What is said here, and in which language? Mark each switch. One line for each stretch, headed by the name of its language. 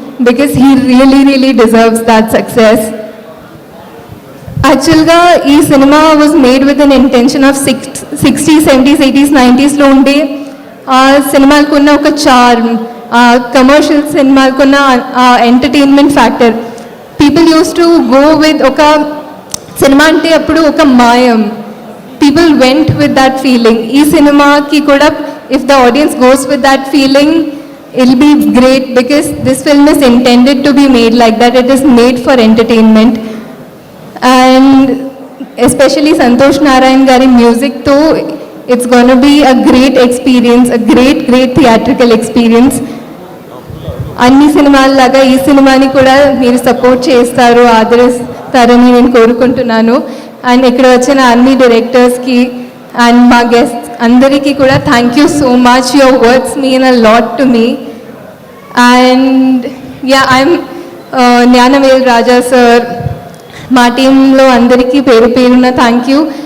English: Because he really deserves that success. యాక్చువల్గా ఈ cinema was made with an intention of 60s, 70s, 80s,
Telugu: 90sలో ఉండే ఆ సినిమాలకు ఉన్న ఒక charm, commercial సినిమాలకున్న entertainment factor.
English: people use to go with
Telugu: ఒక cinema అంటే అప్పుడు ఒక మాయం.
English: People went with that feeling.
Telugu: Ee cinema ki kuda,
English: if the audience goes with that feeling, it'll be great because this film is intended to be made like that. It is made for entertainment. And especially Santosh Narayan gari music to, it's going to be a great experience, a great theatrical experience.
Telugu: అన్ని సినిమాల లాగా ఈ సినిమాని కూడా మీరు support చేస్తారు, ఆదరిస్తారని నేను కోరుకుంటున్నాను. అండ్ ఇక్కడ వచ్చిన అన్ని డైరెక్టర్స్కి అండ్ మా గెస్ట్స్ అందరికీ కూడా
English: Thank you so much. Your words mean a lot to me. And I'm Gnanavel Raja sir,
Telugu: మా టీంలో అందరికీ పేరున
English: Thank you.